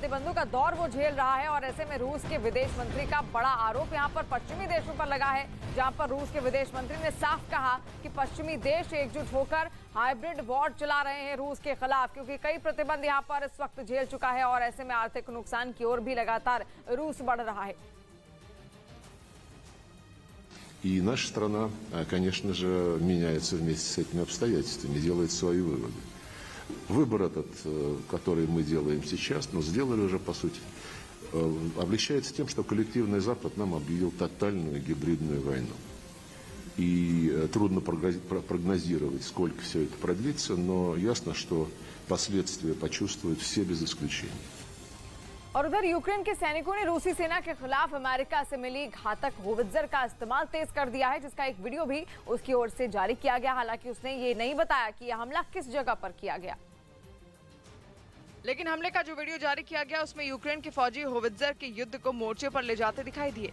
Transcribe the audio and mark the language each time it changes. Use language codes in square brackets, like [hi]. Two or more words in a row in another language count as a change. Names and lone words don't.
[hi] प्रतिबंधों का दौर वो झेल रहा है और ऐसे में रूस के विदेश मंत्री का बड़ा आरोप यहाँ पर पश्चिमी देशों पर लगा है, जहाँ पर रूस के विदेश मंत्री ने साफ कहा कि पश्चिमी देश एकजुट होकर [en] hybrid war [hi] चला रहे हैं रूस के खिलाफ, क्योंकि कई प्रतिबंध यहाँ पर इस वक्त झेल चुका है और ऐसे में आर्थिक नुकसान की ओर भी लगातार रूस बढ़ रहा है। [ru] И наша страна, конечно же, меняется вместе с этими обстоятельствами, делает свои выводы. Выбор этот, который мы делаем сейчас, но сделали уже, по сути, облегчается тем, что коллективный Запад нам объявил тотальную гибридную войну. И трудно прогнозировать, сколько все это продлится, но ясно, что последствия почувствуют все без исключения. [hi] और उधर यूक्रेन के सैनिकों ने रूसी सेना के खिलाफ अमेरिका से मिली घातक होवित्जर का इस्तेमाल तेज कर दिया है, जिसका एक वीडियो भी उसकी ओर से जारी किया गया। हालांकि उसने ये नहीं बताया कि यह हमला किस जगह पर किया गया, लेकिन हमले का जो वीडियो जारी किया गया उसमें यूक्रेन के फौजी होवित्जर के युद्ध को मोर्चे पर ले जाते दिखाई दिए।